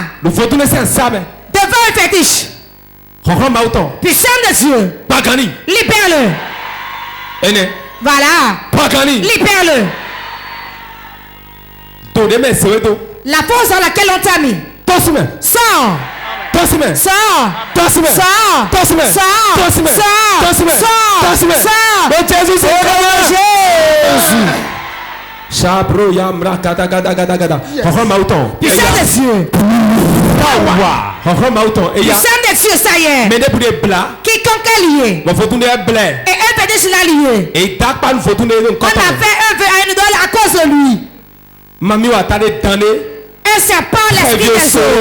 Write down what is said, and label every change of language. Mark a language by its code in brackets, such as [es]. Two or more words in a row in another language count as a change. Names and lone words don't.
[fr] Devant un fétiche. Puissant de Dieu. Libère-le. Voilà. Libère-le. La force dans laquelle on t'a mis. Sors. Chabro yamra kata kata kata kata. Puissant de Dieu. Puissant de Dieu, ça y est. Quiconque est lié. Et un fétiche l'a lié. On a fait un vœu à une idole à cause de lui. Un serpent, l'esprit des eaux.